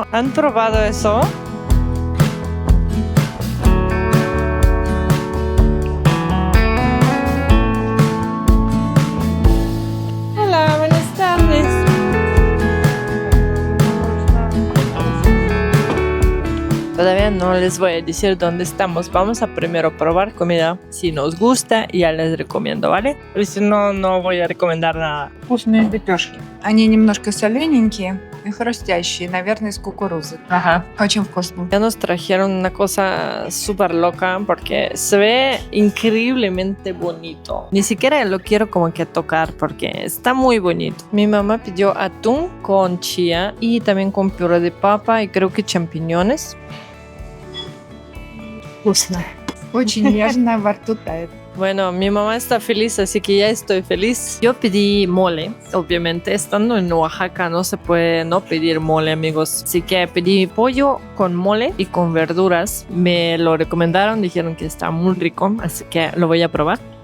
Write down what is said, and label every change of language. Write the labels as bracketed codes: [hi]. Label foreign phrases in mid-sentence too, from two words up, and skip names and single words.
[es] ¿Han probado eso? Hola, buenas tardes. Todavía no les voy a decir dónde estamos. Vamos a primero probar comida. Si nos gusta, ya les recomiendo, ¿vale? Y si no, no voy a recomendar nada. [ru] Вкусные лепешки. Они немножко солененькие и хрустящие, наверное, из кукурузы. [es] Ajá. [ru] Очень вкусно. [es] Ya nos trajeron una cosa súper loca porque se ve increíblemente bonito. Ni siquiera lo quiero como que tocar porque está muy bonito. Mi mamá pidió atún con chía y también con puré de papa y creo que champiñones. [ru] Вкусно. Очень нежно во рту тает. [es] Bueno, mi mamá está feliz, así que ya estoy feliz. Yo pedí mole, obviamente. Estando en Oaxaca no se puede no pedir mole, amigos. Así que pedí pollo con mole y con verduras. Me lo recomendaron, dijeron que está muy rico, así que lo voy a probar.